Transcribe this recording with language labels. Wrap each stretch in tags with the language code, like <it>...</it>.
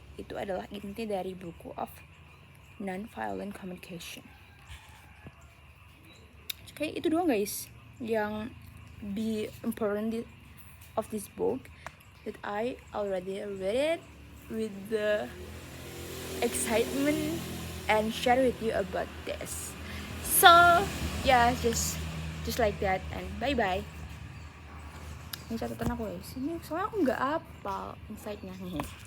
<id>Itu adalah inti dari buku of non-violent communication. Oke, itu doang guys yang</id> <en>be important of this book that I already read it with the excitement and share with you about this. So yeah, just like that and bye bye.</en> <id>Ini catatan aku guys, ini soalnya aku nggak hafal insight-nya nih.</id>